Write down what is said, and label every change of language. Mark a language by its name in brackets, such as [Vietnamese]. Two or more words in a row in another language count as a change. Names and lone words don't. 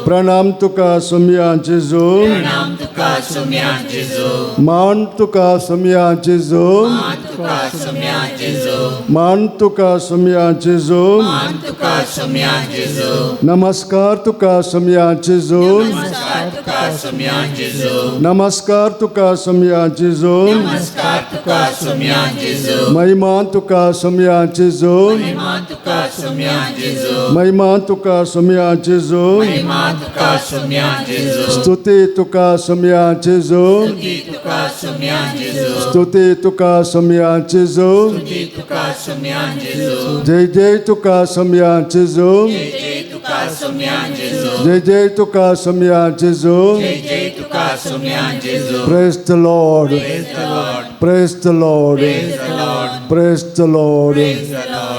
[Konkani] Pranamtuka Somya Jesu, Pranamtuka Somya Jesu, Mantuka Somya Jesu, Mantuka Somya Jesu, Mantuka Somya Jesu, Mantuka Somya Jesu, Namaskar Tuka Somya Jesu, Namaskar तुका सुम्यान जेजू नमस्कार तुका सम्या जेजू नमस्कार तुका सुम्यान जेजू महिमा तुका सम्या जेजू महिमा तुका सुम्यान जेजू महिमा तुका सम्या जेजू महिमा तुका सुम्यान जेजू स्तुती तुका सम्या जेजू स्तुती तुका सुम्यान जेजू स्तुती तुका सम्या जेजू स्तुती तुका सुम्यान जेजू जय जय तुका सम्या जेजू जय जय तुका सुम्यान जेजू जय जय तुका सम्या जेजू जय जय तुका सुम्यान जेजू [English] Praise the Lord. Praise the Lord Praise the Lord. Praise the Lord Praise the Lord. Praise the Lord